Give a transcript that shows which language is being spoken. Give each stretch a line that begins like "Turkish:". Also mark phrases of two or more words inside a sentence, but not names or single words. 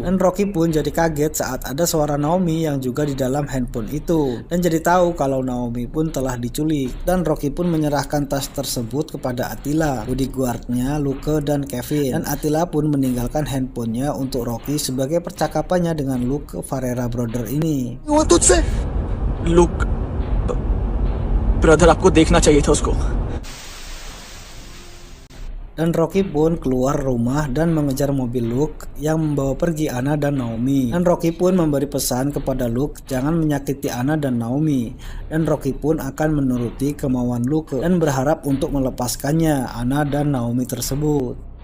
Indonesian: Dan Rocky pun jadi kaget saat ada suara Naomi yang juga di dalam handphone itu. Dan jadi tahu kalau Naomi pun telah diculik. Dan Rocky pun menyerahkan tas tersebut kepada Attila, bodyguardnya Luke dan Kevin. Dan Attila pun meninggalkan handphonenya untuk Rocky sebagai percakapannya dengan Luke Ferreira Brother ini.
Hindi: लुक ब्रदर आपको देखना चाहिए था उसको।
Indonesian: Dan Rocky pun keluar rumah dan mengejar mobil Luke yang membawa pergi Anna dan Naomi. Dan Rocky pun memberi pesan kepada Luke jangan menyakiti Anna dan Naomi. Dan Rocky pun akan menuruti kemauan Luke dan berharap untuk melepaskannya Anna dan Naomi tersebut.